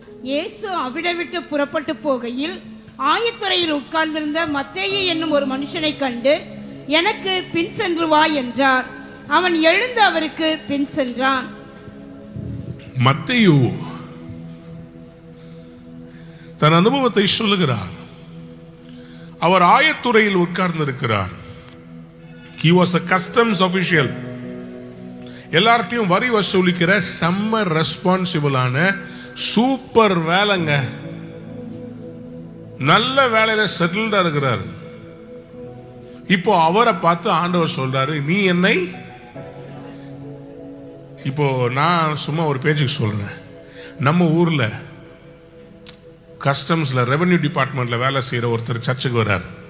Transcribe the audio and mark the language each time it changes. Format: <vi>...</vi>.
<ta>இயேசு அவிட விட்டு புறப்பட்டு போகையில் ஆயத்துறையில் உட்கார்ந்திருந்த மத்தேயு என்னும் ஒரு மனுஷனை கண்டு, எனக்கு பின் சென்று வா என்றார். அவன் எழுந்து அவருக்கு பின் சென்றான். மத்தேயு தன் அனுபவத்தை சொல்லுகிறார். அவர் ஆயத்துறையில் உட்கார்ந்திருக்கிறார்.</ta> <en>He was a customs official.</en> <ta>எல்லார்ட்டையும் வரி வசூலிக்கிற செம்ம ரெஸ்பான்சிபிளான சூப்பர் வேலைங்க. நல்ல வேலையில செட்டில்டா இருக்கிறார். இப்போ அவரை பார்த்து ஆண்டவர் சொல்றாரு, நீ என்னை, இப்போ நான் சும்மா ஒரு பேஜுக்கு சொல்றேன், நம்ம ஊர்ல கஸ்டம்ஸ்ல ரெவென்யூ டிபார்ட்மெண்ட்ல வேலை செய்யற ஒருத்தர் சர்ச்சுக்கு வர்றார்.</ta>